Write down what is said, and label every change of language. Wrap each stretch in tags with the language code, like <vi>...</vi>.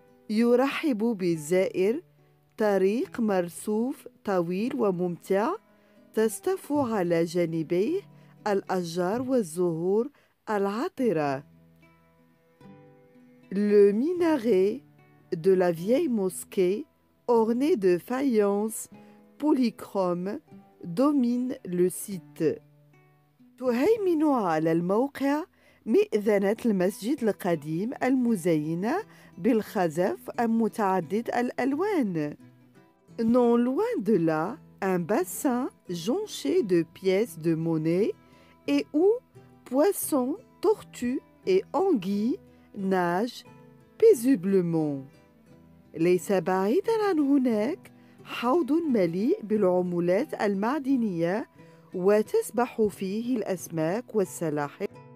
<ar>يرحب بالزائر طريق مرصوف طويل وممتع تصطف على جانبيه الأشجار والزهور العطرة.</ar> <fr>Le minaret de la vieille mosquée orné de faïences polychromes domine le site.</fr> <ar>تهيمن على الموقع مئذنة المسجد القديم المزينة بالخزف المتعدد الألوان.</ar> <fr>Non loin de là, un bassin jonché de pièces de monnaie et où poissons, tortues et anguilles nagent paisiblement.</fr> <ar>ليس بعيداً عن هناك حوض مليء بالعملات المعدنية وتسبح فيه الأسماك والسلاحف.</ar>